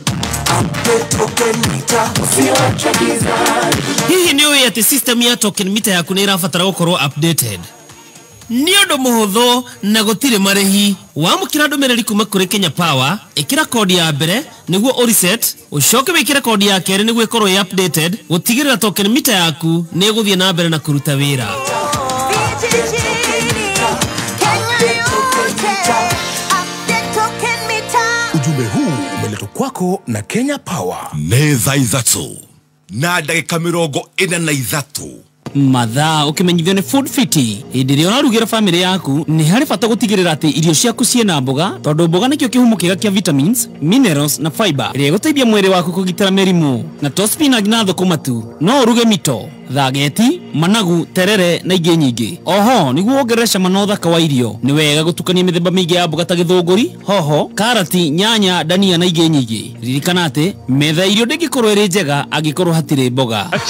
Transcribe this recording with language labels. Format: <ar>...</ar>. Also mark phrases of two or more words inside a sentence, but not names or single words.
<ki>Hihi nĩ ũĩ atĩ system ya</ki> <en>token meter</en> <ki>yaku nĩ ĩrabatara gũkorwo updated? Nĩ ũndũ mũhũthũ na gũtirĩ marĩhi wamũkĩra ndũmĩrĩri kuma kũrĩ Kenya Power ĩkĩra kodi ya mbere nĩguo ũreset ũcoke wĩkĩre kodi ya kerĩ nĩguo ĩkorwo ĩ updated gũtigĩrĩra</ki> <en>token meter</en> <ki>yaku nĩ ĩgũthiĩ na mbere na kũruta wĩra.</ki> <sw>Ujumbe huu umeletwa kwako na Kenya Power.</sw> <ki>Nĩ thaa ithatũ na ndagĩka 43 mathaa ukimenyithio ni Food Fiti hĩndĩ ĩrĩa ũrarugĩra family yaku nĩ harĩ bata gũtigĩrĩra atĩ irio ciaku ciĩna mboga tondũ mboga nĩkĩo kĩhumo kĩega kĩa</ki> <en>vitamins minerals</en> <ki>na fiber ĩrĩa ĩgũteithia mwĩrĩ waku kũgitĩra mĩrimũ na to spinach na thũkũma tu no ũruge mito thageti managu terere na ingĩ nyingĩ oho nĩguo wongerere cama na ũthaka wa irio nĩ wega gũtukania mĩthemba mĩingĩ ya mboga ta gĩthũngũri hoho karati nyanya dania na ingĩ nyingĩ ririkana atĩ metha irio ndĩngĩkorwo ĩrĩ njega angĩkorwo hatirĩ mboga.</ki>